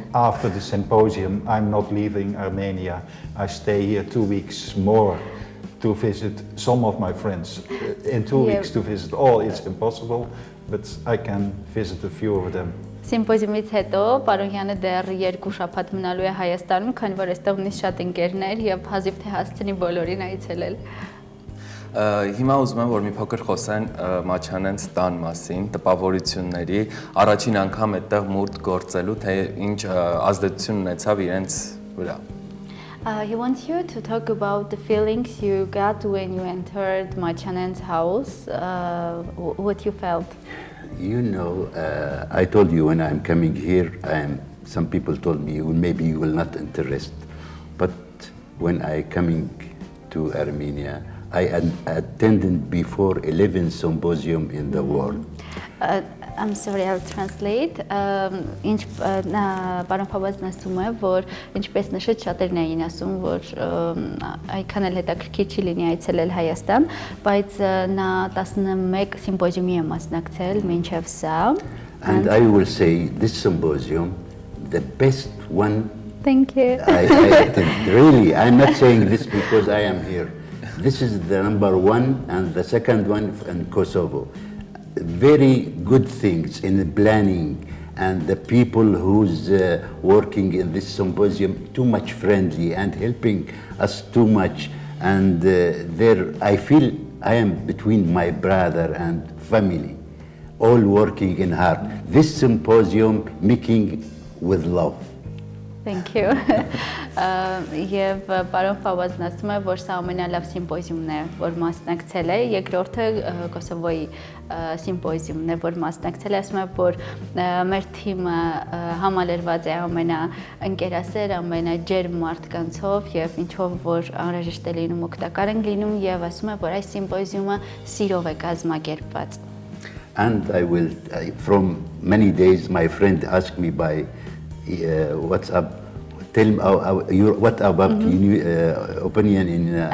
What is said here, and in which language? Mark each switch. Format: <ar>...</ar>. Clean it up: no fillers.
<en>After the symposium, I'm not leaving Armenia. I stay here 2 weeks more to visit some of my friends. In 2 weeks to visit all, it's impossible, but I can visit a few of them.</en> <hy>Սիմպոզիումից հետո պարոն Յանը դեռ 2 շաբաթ մնալու է Հայաստանում, քանի որ այստեղ ունի շատ ընկերներ եւ հազիվ թե հասցնի բոլորին այցելել։ Հիմա ուզում եմ, որ մի փոքր խոսեն Մաչանենց տան մասին, տպավորությունների, առաջին անգամ այդտեղ մուրդ գործելու, թե ինչ ազդեցություն ունեցավ իրենց վրա։</hy> <en>He wants you to talk about the feelings you got when you entered Machanenz's house, what you felt. You know, I told you when I'm coming here, some people told me maybe you will not interest, but when I coming to Armenia, I attended before 11 symposium in the world. I'm sorry, I'll translate.</en> <hy>Ինչ պարոն Ֆավազն ասում է, որ ինչպես նշեց շատերն էին ասում, որ այքան էլ հետաքրքիր չի լինի այցելել Հայաստան, բայց նա 11 սիմպոզիումի է մասնակցել մինչև սա.</hy> <en>And I will say this symposium, the best one. Thank you. I attend. Really, I'm not saying this because I am here. This is the number one and the second one in Kosovo. Very good things in the planning and the people who's working in this symposium too much friendly and helping us too much. And there, I feel I am between my brother and family, all working in hard. This symposium making with love. Thank you.</en> <hy>Եվ պարոն Ֆավազն ասում է, որ սա ամենալավ սիմպոզիումն է, որ մասնակցել է, երկրորդը Կոսովոյի սիմպոզիումն է, որ մասնակցել է, ասում է, որ մեր թիմը համալրված է ամենաընկերասեր, ամենաջերմ մարդկանցով եւ ինչով որ անհրաժեշտ է լինում օգտակար են լինում եւ ասում է, որ այս սիմպոզիումը սիրով է կազմակերպված.</hy> <en>And from many days my friend asked me by WhatsApp, tell me what about your opinion in Armenia.</en>